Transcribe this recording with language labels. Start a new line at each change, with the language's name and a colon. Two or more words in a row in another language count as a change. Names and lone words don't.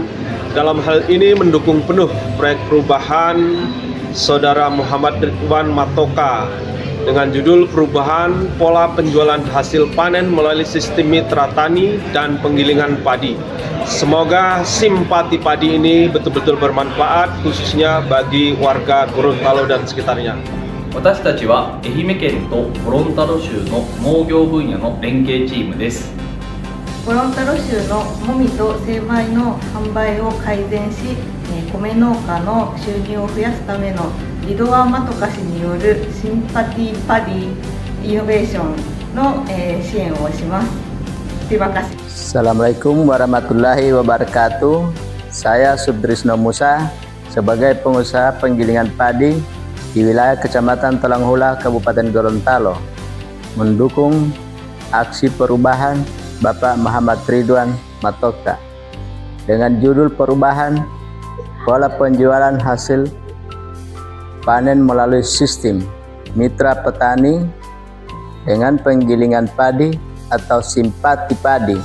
Indonesian: Dalam hal ini mendukung penuh proyek perubahan Saudara Muhammad Ridwan Matoka dengan judul Perubahan Pola Penjualan Hasil Panen melalui Sistem Mitra Tani dan Penggilingan Padi. Semoga simpati padi ini betul-betul bermanfaat khususnya bagi warga Gorontalo dan sekitarnya.
Japanese: 私たちは愛媛県とゴロンタロ州の農業分野の連携チームです。ゴロンタロ州のもみと精米の販売を改善し、米農家の収入を増やすためのリドワンマトカ氏によるシンパティパディイノベーションの支援をします。
Indonesian: Terima kasih.
Arabic: السلام عليكم ورحمة الله وبركاته.
Indonesian: Saya Subdrisno Musa sebagai pengusaha penggilingan padi di wilayah Kecamatan Talanghula, Kabupaten Gorontalo, mendukung aksi perubahan Bapak Muhammad Ridwan Matoka dengan judul perubahan pola penjualan hasil panen melalui sistem mitra petani dengan penggilingan padi atau simpati padi.